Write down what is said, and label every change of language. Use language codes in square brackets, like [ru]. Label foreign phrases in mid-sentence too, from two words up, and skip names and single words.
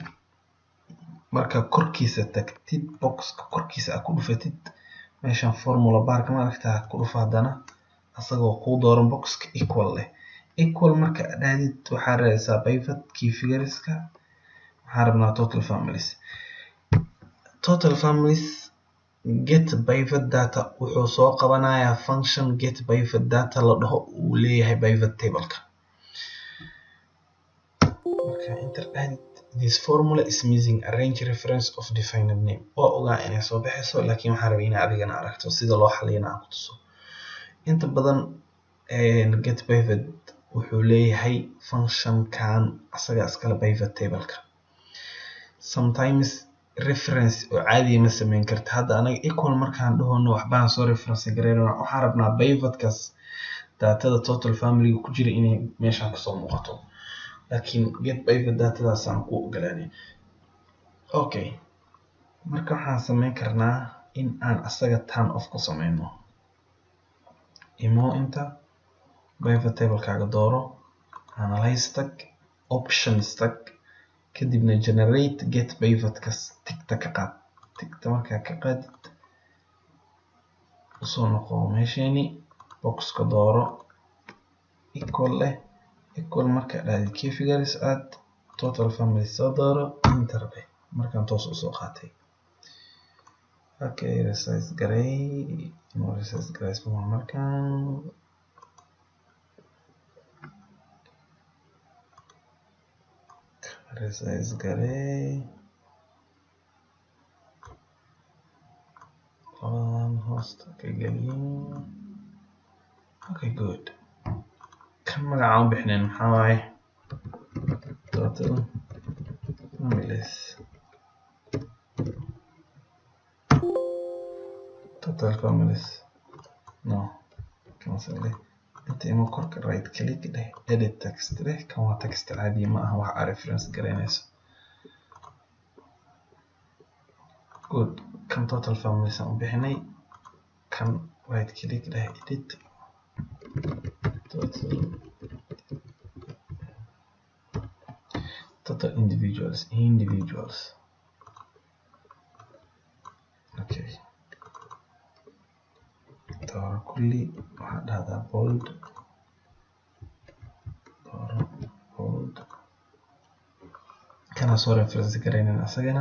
[so] marka korkiisa tagtid boxka korkiisa aad ku dhufatid meeshaan formula barka ma aragtaa ku dhufa hadana asagoo ku dooran boxka equal leh. equal marka aadid waxaa raadaysaa [en] pivot key figureska [so] waxaan rabnaa [en] total families. total families get pivot data [so] wuxuu soo qabanayaa [en] function get pivot data [so] la dhaho uu leeyahay [en] pivot table-ka. marka enter added this formula is missing a range reference of defined name. [so] oo ogaa inay soo baxayso laakiin waxaan rabaa inaad adigana aragto sida loo xaliyana aan ku tuso. inta badan [en] get pivot [so] wuxuu leeyahay function kan asaga iskala [en] pivot table-ka. [so] sometimes reference oo caadi ma sameyn karta. hadda anaga equal markaan dhahono waxbaan soo reference gareynaa waxaan rabnaa pivotkaas datada [en] total family [so] ku jira inay meeshaan kasoo muuqato laakiin [en] get pivot datadaas [so] aan ku ogolaanay. okay, marka waxaan sameyn karnaa in aan asaga [en] turn off [so] ku sameyno. imo inta [en] pivot table [so] kaaga dooro analyze tag options tag kadibna [en] generate get pivot [so] kas tigta ka qaad. tigta markaa ka qaadid usoo noqo meeshani boxka dooro equal leh equal marka dhaadid [en] key figures add total family [so] soo dooro enter leh markaan toos usoo qaatay. okay, resize garay resize garay markaan resize garay host ka geliyo. [en] okay, good. [so] kan magacaan u bixinayn maxaa waaye [en] total families. total families no cancel [so] leh inta imo korka [en] right click [so] leh [en] edit text [so] leh kan waa text caadi ma aha wax reference gareynayso. good. kan [en] total families [so] aan u bixinay kan [en] right click [so] leh [en] edit total individuals. [so] okay, dooro kulli waxaa dhahdaa bold kana soo reference gareynayna asagana.